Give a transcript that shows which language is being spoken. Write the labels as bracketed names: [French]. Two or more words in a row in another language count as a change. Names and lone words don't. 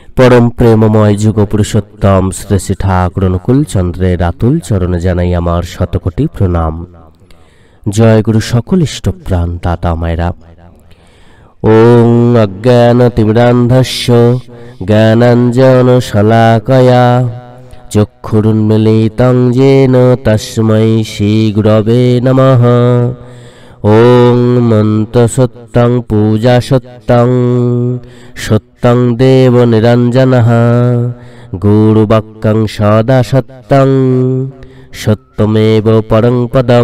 [Bangla] পরম প্রেমময় যুগ পুরুষোত্তম শ্রী শ্রী ঠাকুর অনুকূল চন্দ্রের আতুল চরণে জানাই আমার শতকোটি প্রণাম। জয় গুরু সকল ইষ্ট প্রাণ দাতা মায়রা। [Sanskrit] ओं अज्ञानतिमिरान्धस्य ज्ञानाञ्जनशलाकया चक्षुरुन्मीलितं येन तस्मै श्रीगुरवे नमः। ओं मन्त्रसत्यं पूजासत्यं सत्यं देवनिरञ्जनः गुरुवाक्यं सदा सत्यं सत्यमेव परं पदम्।